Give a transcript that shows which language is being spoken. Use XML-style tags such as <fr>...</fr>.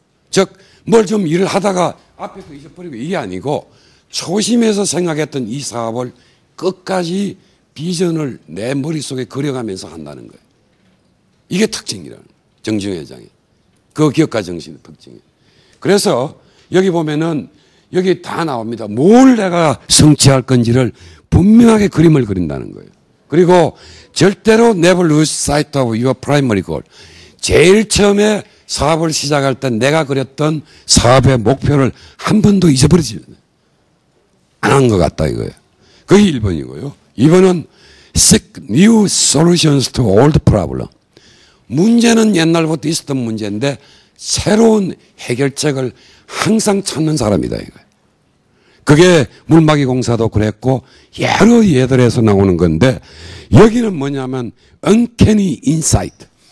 <ko>즉, 뭘 좀 일을 하다가 앞에 거 잊어버리고 이게 아니고 초심에서 생각했던 이 사업을 끝까지 비전을 내 머릿속에 그려가면서 한다는 거예요. 이게 특징이라는 거예요. 정주영 회장의. 그 기업가 정신의 특징이에요. 그래서 여기 보면은 여기 다 나옵니다. 뭘 내가 성취할 건지를 분명하게 그림을 그린다는 거예요. 그리고 절대로</ko> <en>never lose sight of your primary goal.</en> <ko>제일 처음에 사업을 시작할 때 내가 그렸던 사업의 목표를 한 번도 잊어버리지 안 한 것 같다 이거예요. 그게 1번이고요. 2번은</ko> <en>seek new solutions to old problem.</en> <ko>문제는 옛날부터 있었던 문제인데 새로운 해결책을 항상 찾는 사람이다 이거예요. 그게 물막이 공사도 그랬고 여러 예들에서 나오는 건데 여기는 뭐냐면</ko> <en>uncanny insight.</en>